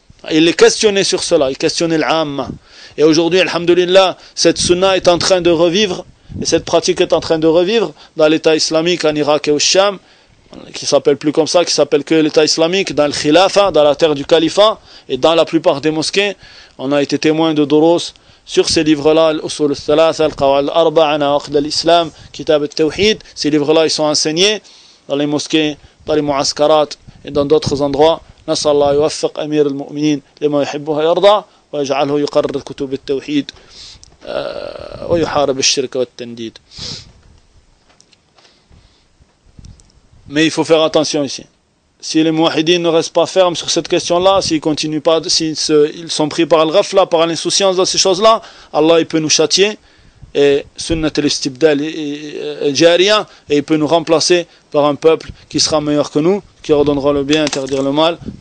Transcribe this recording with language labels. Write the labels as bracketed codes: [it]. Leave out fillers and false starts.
[fr] Il est questionné sur cela, il questionne l'âme. Et aujourd'hui, alhamdoulilah, cette sunna est en train de revivre, et cette pratique est en train de revivre dans l'État islamique en Irak et au Sham, qui s'appelle plus comme ça, qui s'appelle que l'État islamique, dans le Khilafa, dans la terre du califat, et dans la plupart des mosquées. On a été témoin de Doros sur ces livres-là, l'Usul al-Thalatha, al-Qawal al-Arba'a, Naqd al-Islam, Kitab al-Tawhid. Ces livres-là, ils sont enseignés dans les mosquées, dans les Mu'askarat et dans d'autres endroits. [ar] نسأل الله يوفق أمير المؤمنين لما يحبه ويرضى ويجعله يقرر كتب التوحيد ويحارب الشرك والتنديد. [fr] Mais il faut faire attention ici. Si les mouahidines ne restent pas fermes sur cette question-là, s'ils continuent pas, s'ils sont pris par le ghafla, par l'insouciance dans ces choses-là, Allah il peut nous châtier et [ar] sunnat al-istibdal jariya, [fr] et il peut nous remplacer par un peuple qui sera meilleur que nous, qui ordonnera le bien, interdire le mal.